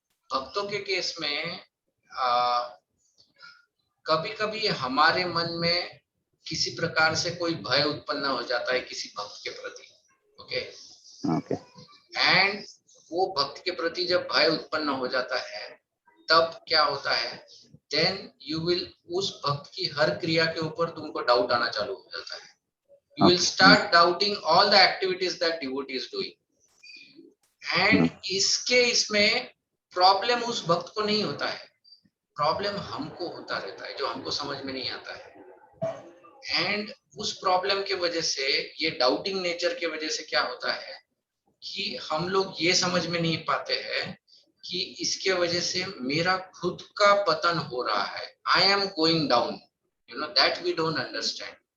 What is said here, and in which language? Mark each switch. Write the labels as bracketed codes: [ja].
[hi] भक्तों के केस में कभी कभी हमारे मन में किसी प्रकार से कोई भय उत्पन्न हो जाता है किसी भक्त के प्रति, ओके [en] okay, [hi] एंड वो भक्त के प्रति जब भय उत्पन्न हो जाता है तब क्या होता है, [en] then you will, [hi] उस भक्त की हर क्रिया के ऊपर तुमको डाउट आना चालू हो जाता है। [en] You will start doubting all the activities that devotee is doing. [hi] And इसमें प्रॉब्लम उस भक्त को नहीं होता है, प्रॉब्लम हमको होता रहता है जो हमको समझ में नहीं आता है। एंड उस प्रॉब्लम के वजह से, ये डाउटिंग नेचर के वजह से क्या होता है कि हम लोग ये समझ में नहीं पाते हैं कि इसके वजह से मेरा खुद का पतन हो रहा है, [en] I am going down, that we don't understand.